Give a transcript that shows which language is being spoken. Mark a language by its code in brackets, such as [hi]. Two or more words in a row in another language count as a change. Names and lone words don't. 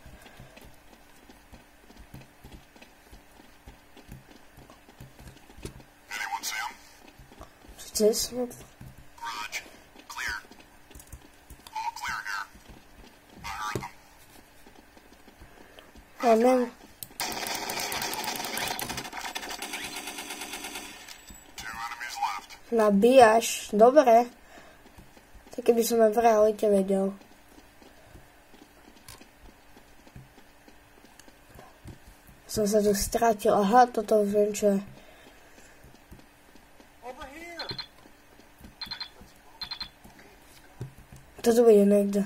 [en] Anyone see him? This? Garage, clear. All clear here. I heard them. [sk] Ja neviem. [en] Two enemies left. [sk] Nabíjaš, dobre. Tak keby som aj v realite vedel. Som sa tu stratil. Aha, toto už viem, čo je. Toto bude niekde.